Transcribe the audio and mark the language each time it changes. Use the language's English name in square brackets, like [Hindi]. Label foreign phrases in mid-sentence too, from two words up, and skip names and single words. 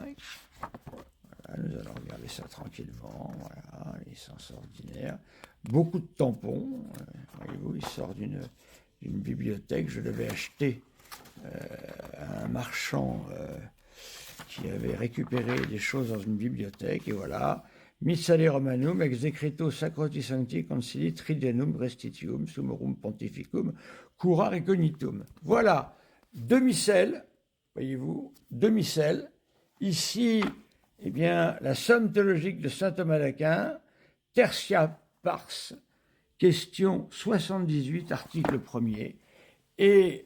[French] Voilà, nous allons regarder ça tranquillement. Voilà, l'essence ordinaire. Beaucoup de tampons. Voyez-vous, il sort d'une bibliothèque. Je l'avais acheté à un marchand qui avait récupéré des choses dans une bibliothèque. Et voilà. [Latin] Missale Romanum ex decreto Sacroti Sancti Concili Tridenum Restituum Summorum Pontificum Cura Recognitum. [French] Voilà, deux missels, voyez-vous, deux missels. Ici, la somme théologique de saint Thomas d'Aquin, [Latin] Tertia Pars, [French] question 78, article 1er, et